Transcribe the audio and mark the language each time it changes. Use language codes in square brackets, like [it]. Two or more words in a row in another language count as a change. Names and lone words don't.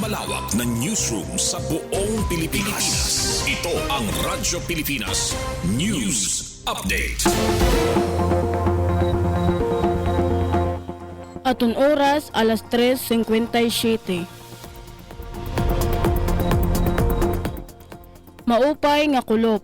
[tl] pinakamalawak na newsroom sa buong Pilipinas. Ito ang Radyo Pilipinas News Update. [war] Atun oras, alas 3:57. Maupay nga kulop.